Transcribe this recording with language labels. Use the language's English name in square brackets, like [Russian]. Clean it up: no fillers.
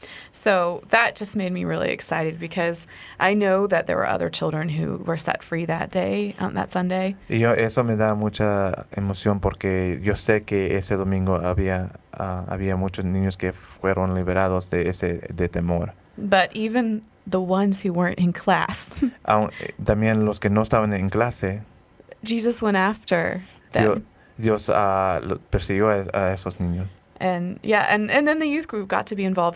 [English] So that just made me really excited because I know that there were other children who were set free that day, that Sunday. [Spanish] Y eso me da mucha emoción porque yo sé que ese domingo había muchos niños que fueron liberados de temor. [English] But even the ones who weren't in class. [Spanish] También los que no estaban en clase. [English] Jesus went after them. [Spanish] Dios persiguió a esos niños. [English] And then the youth group got to be involved.